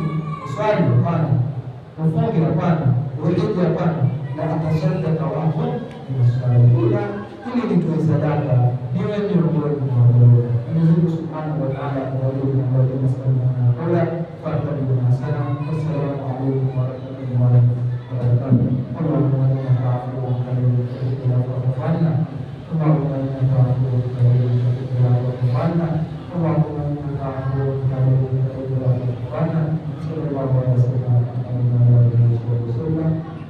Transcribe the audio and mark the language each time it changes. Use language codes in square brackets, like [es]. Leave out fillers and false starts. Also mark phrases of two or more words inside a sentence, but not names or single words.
[sw] Uswali? Hapana. Ufunge? Hapana. Uhiji? Hapana. [ar] لا أتصدق وأكن بالصالحين, [sw] ili nitoe sadaka niwe miongoni mwa wale. Mwenyezi Mungu [ar] سبحانه وتعالى [sw] awabariki na kuwajalia fatabiuna sana. [ar] السلام عليكم ورحمة الله وبركاته. اللهم إنك عفو كريم تحب العفو فاعف عنا. اللهم إنك عفو كريم تحب العفو فاعف عنا. اللهم إنك عفو كريم تحب العفو فاعف عنا. صلى الله عليه وسلم.